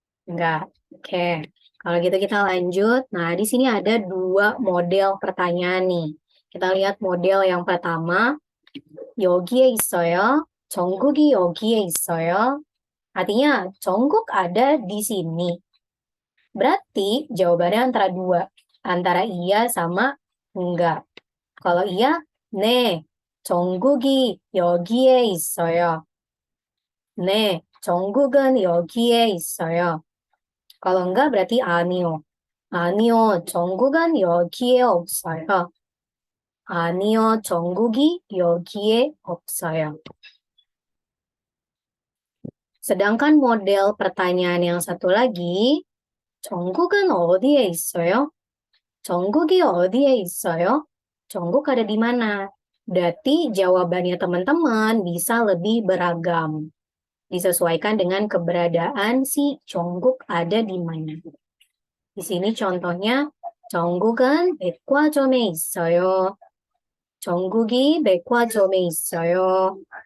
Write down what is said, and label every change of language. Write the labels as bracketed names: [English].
[Indonesian] Enggak. Oke. Kalau gitu kita lanjut. Nah, di sini ada dua model pertanyaan nih. Kita lihat model yang pertama. [Korean] 여기에 있어요. 정국이 여기에 있어요. [Indonesian] Artinya, 정국 ada di sini. Berarti jawabannya antara dua. Antara iya sama enggak. Kalau iya, [Korean] 네, 정국이 여기에 있어요. 네, 정국은 여기에 있어요. [Indonesian] Kalau enggak berarti 아니요. [Korean] 아니요, 정국은 여기에 없어요. 아니요, 정국이 여기에 없어요. [Indonesian] Sedangkan model pertanyaan yang satu lagi, [Korean] 정국은 어디에 있어요? 정국이 어디에 있어요? [Indonesian] 정국 ada di mana? Berarti jawabannya teman-teman bisa lebih beragam. Disesuaikan dengan keberadaan si 정국 ada di mana. Di sini contohnya, [Korean] 정국은 백화점에 있어요. 정국이 백화점에 있어요.